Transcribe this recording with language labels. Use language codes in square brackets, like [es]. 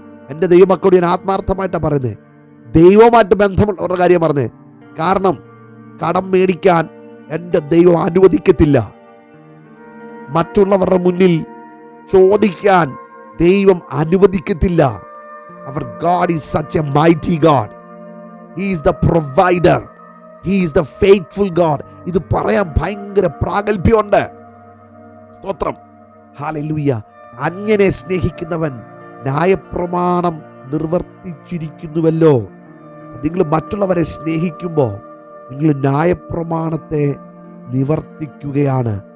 [ml] എൻ്റെ ദൈവമക്കളോട് ഞാൻ ആത്മാർത്ഥമായിട്ടാണ് പറയുന്നത്, ദൈവമായിട്ട് ബന്ധമുള്ളവരുടെ കാര്യം പറഞ്ഞത്. കാരണം കടം മേടിക്കാൻ എൻ്റെ ദൈവം അനുവദിക്കത്തില്ല. മറ്റുള്ളവരുടെ മുന്നിൽ ചോദിക്കാൻ ദൈവം അനുവദിക്കത്തില്ല. അവർ [en] God is such a mighty God. He is the provider. He is the faithful God. [ml] ഇത് പറയാൻ ഭയങ്കര പ്രാഗൽഭ്യമുണ്ട്. സ്തോത്രം. ഹല്ലേലൂയ. അന്യനെ സ്നേഹിക്കുന്നവൻ ന്യായപ്രമാണം നിർവർത്തിച്ചിരിക്കുന്നുവല്ലോ. നിങ്ങൾ മറ്റുള്ളവരെ സ്നേഹിക്കുമ്പോൾ നിങ്ങൾ ന്യായപ്രമാണത്തെ നിവർത്തിക്കുകയാണ്.